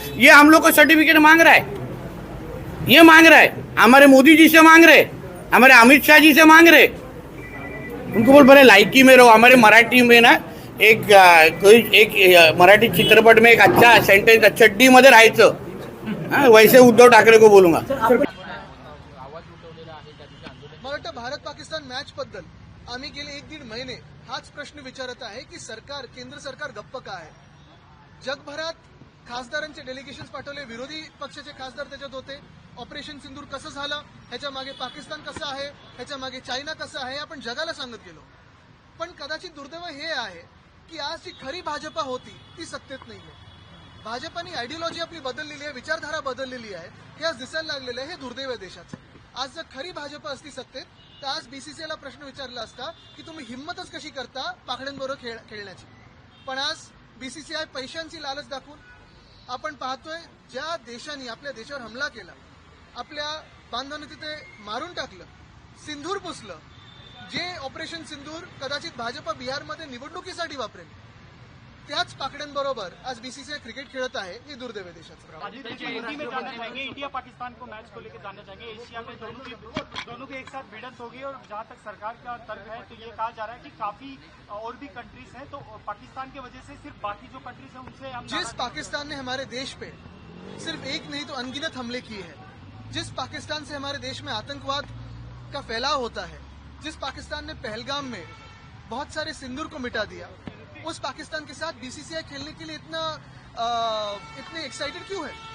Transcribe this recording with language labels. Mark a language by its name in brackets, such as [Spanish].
[Hindi] ये हम लोग को सर्टिफिकेट मांग रहा है, ये मांग रहा है, हमारे मोदी जी से मांग रहे, हमारे अमित शाह जी से मांग रहे। उनको बोल बड़े लायकी में रहो। हमारे मराठी में ना एक मराठी चित्रपट में एक अच्छा सेंटेन्स, [Marathi] चड्डी मध्ये राहायचं, [Hindi] वैसे उद्धव ठाकरे को बोलूंगा। [Marathi] मला भारत पाकिस्तान मॅच बद्दल आम्ही गेले 1-1.5 महिने हाच प्रश्न विचारत आहे की सरकार, केंद्र सरकार गप्प का आहे? जगभरात खासदारांचे डेलिगेशन्स पाठवले, विरोधी पक्षाचे खासदार त्याच्यात होते। ऑपरेशन सिंदूर कसं झालं, ह्याच्या मागे पाकिस्तान कसं आहे, ह्याच्या मागे चायना कसं आहे, आपण जगाला सांगत गेलो। पण कदाचित दुर्दैव हे आहे की आज जी खरी भाजपा होती ती सत्तेत नाहीये। भाजपाने आयडियोलॉजी आपली बदललेली आहे, विचारधारा बदललेली आहे, हे आज दिसायला लागलेलं आहे। हे दुर्दैव आहे देशाचं। आज जर खरी भाजपा असती सत्तेत तर आज बीसीसीआयला प्रश्न विचारला असता की तुम्ही हिम्मतच कशी करता पाखड्यांबरोबर खेळण्याची। पण आज बीसीसीआय पैशांची लालच दाखवून आपण पाहतोय ज्या देशांनी आपल्या देशावर हमला केला, आपल्या बांधवांनी तिथे मारून टाकलं, सिंदूर पुसलं, जे ऑपरेशन सिंदूर कदाचित भाजपा बिहारमध्ये निवडणुकीसाठी वापरेल, त्याच पाकड्यांबरोबर आज बीसीसीआय क्रिकेट खेळत आहे हे दुर्दैव आहे देशाचं. [Hindi] हिंदी में जानना चाहेंगे, इंडिया पाकिस्तान को मैच को लेकर जानना चाहेंगे। एशिया में दोनों की एक साथ भिड़ंत होगी और जहां तक सरकार का तर्क है तो ये कहा जा रहा है कि काफी और भी कंट्रीज हैं, तो पाकिस्तान की वजह से सिर्फ बाकी जो कंट्रीज हैं उनसे हम जिस पाकिस्तान ने हमारे देश पे सिर्फ एक नहीं तो अनगिनत हमले किए हैं, जिस पाकिस्तान से हमारे देश में आतंकवाद का फैलाव होता है, जिस पाकिस्तान ने पहलगाम में बहुत सारे सिंदूर को मिटा दिया, उस पाकिस्तान के साथ बीसीसीआई खेलने के लिए इतने एक्साइटेड क्यों है?